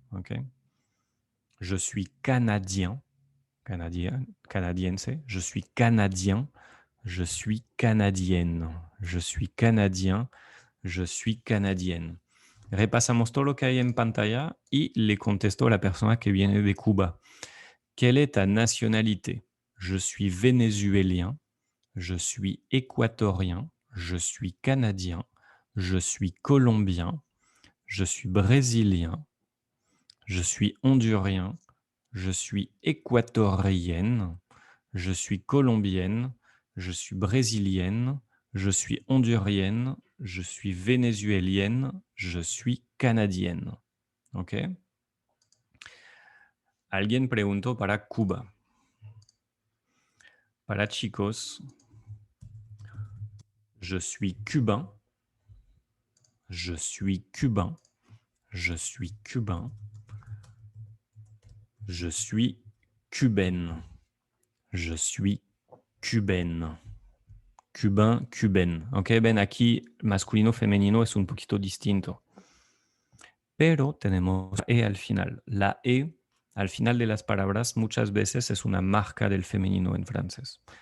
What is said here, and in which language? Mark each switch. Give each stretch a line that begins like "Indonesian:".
French: ¿Ok? Je suis canadien. Canadiense. Je suis canadien. Je suis canadienne. Je suis canadien. Je suis canadienne.
Spanish: Repasamos todo lo que hay en pantalla y le contesto a la persona que viene de Cuba.
French: Quelle est ta nationalité? Je suis vénézuélien, je suis équatorien, je suis canadien, je suis colombien, je suis brésilien, je suis hondurien, je suis équatorienne, je suis colombienne, je suis brésilienne, je suis hondurienne, je suis vénézuélienne, je suis canadienne.
Spanish: ¿Ok? Alguien preguntó para Cuba. Para chicos,
French: je suis cubain, je suis cubain, je suis cubain, je suis cubaine, je suis cubaine. Cubain, cubaine.
Spanish: Ok, ven aquí, masculino, femenino es un poquito distinto. Pero tenemos E al final. La E al final de las palabras muchas veces es una marca del femenino en francés.